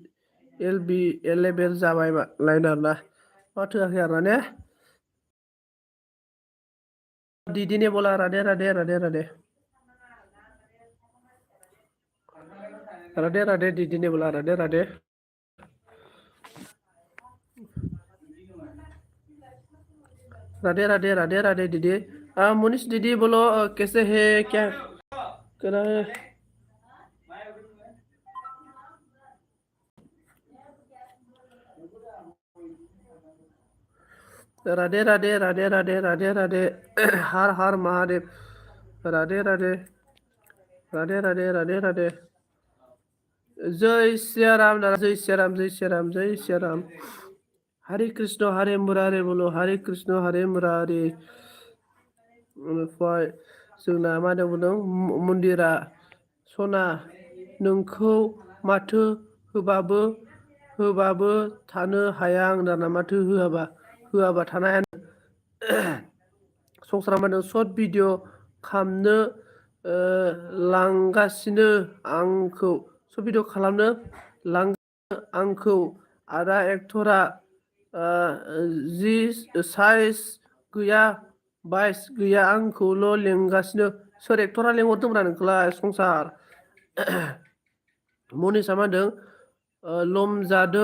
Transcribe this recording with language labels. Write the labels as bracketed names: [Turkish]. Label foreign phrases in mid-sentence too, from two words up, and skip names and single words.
[Bodo] 11 जाबाय लाइन आरोना माथो होआखै आरोना ने दिदिने [Hindi] बोला राधे [Bodo] दिदिने [Hindi] बोला राधे दिदी मोनिश दीदी बोलो कैसे है क्या कर रहा है राधे राधे राधे राधे राधे राधे हर हर महादेव राधे राधे राधे राधे राधे राधे जय सिया राम जय सिया राम जय सिया राम जय सिया राम हरे कृष्ण हरे मुरारे बोलो हरे कृष्ण हरे मुरारे [Bodo] ओमफ्राय जोंना मा होनदों मन्दिरा सना नोंखौ माथो होबाबो थानो हाया आं दाना माथो होआबा थानो हाया संसारा मा होनदों [English] short video [Bodo] खालामनो लांगासिनो आंखौ [English] short video [Bodo] खालामनो लांगासिनो आंखौ आदा एक्टरा जि साइज गैया बाइस गैया आंखौल' लेंगासिनो सोर एक्टरा लेंहरदोंब्रा नोंखौलाय संसार मनिसा मा होनदों लोमजादों